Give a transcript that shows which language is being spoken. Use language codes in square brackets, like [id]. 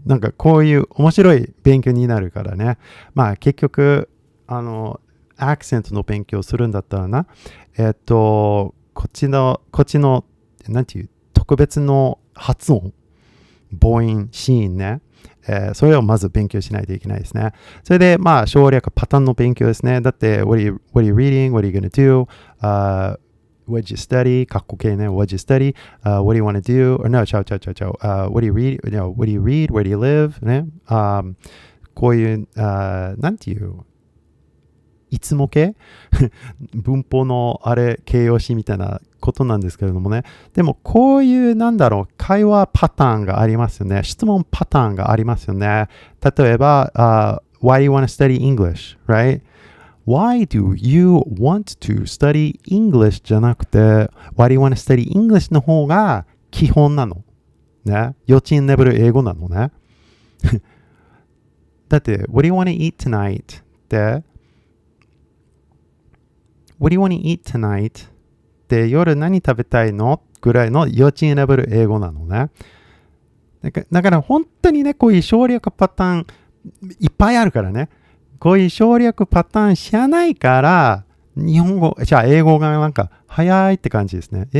[ja] なんかこういう面白い勉強になるからね。結局、アクセントの勉強するんだったらな、こっちの、なんていう、特別の発音、母音、子音ね。それをまず勉強しないといけないですね。それで、省略パターンの勉強ですね。だって、 [en] what are you reading? What are you gonna do?What you study? [ja] かっこ系ね。 [en] What you study? What do you want to do? Or no, [ja] ちゃう。 [en] What do you read? No, what do you read? Where do you live? ね。 [ja] こういう、なんていう、いつも系文法の形容詞みたいなことなんですけれどもね。でも、こういう、会話パターンがありますよね。質問パターンがありますよね。例えば、 [en] Why do you want to study English? Right?Why do you want to study English [ja] じゃなくて [en] Why do you want to study English [ja] の方が基本なの。ね。幼稚園レベル英語なのね。だって [en] What do you want to eat tonight? って What do you want to eat tonight? [ja] って夜何食べたいのぐらいの幼稚園レベル英語なのね。だから本当にね、こういう省略パターンいっぱいあるからね。こういう省略パターン知らないから、英語がなんか早いって感じですね。